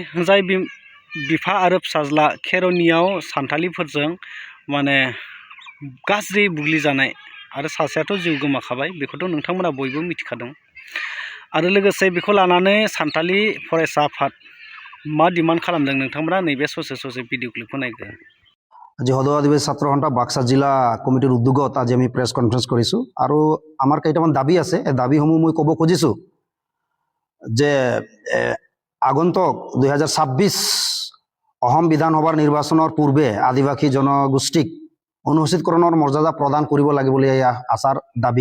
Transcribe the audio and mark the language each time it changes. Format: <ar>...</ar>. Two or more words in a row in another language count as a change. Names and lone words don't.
<brx>जाय बिफा आरो फिसाज्ला खेरनियाव सान्थालिफोरजों माने गाज्रि बुग्लिजानाय आरो सासेयाथ' जिउ गोमाखाबाय, बेखौथ' नोंथांमोना बयबो मिथिखादों। आरो लोगोसे बेखौ लानानै सान्थालि फरायसा आफाद मा डिमान्ड खालामदों नोंथांमोना नैबे ससे भिडिअ क्लिपखौ नायगोन।</brx> <as>আজি সদৌ আদিবাসী ছাত্ৰ সন্থা বাক্সা জিলা কমিটিৰ উদ্যোগত আজি আমি প্ৰেছ কনফাৰেন্স কৰিছোঁ আৰু আমাৰ কেইটামান দাবী আছে। এই দাবীসমূহ মই ক'ব খুজিছোঁ যে আগন্তুক 2026 অসম বিধানসভাৰ নিৰ্বাচনৰ পূৰ্বে আদিবাসী জনগোষ্ঠীক অনুসূচিতকৰণৰ মৰ্যাদা প্ৰদান কৰিব লাগে বুলি এই আচাৰ দাবী।</as>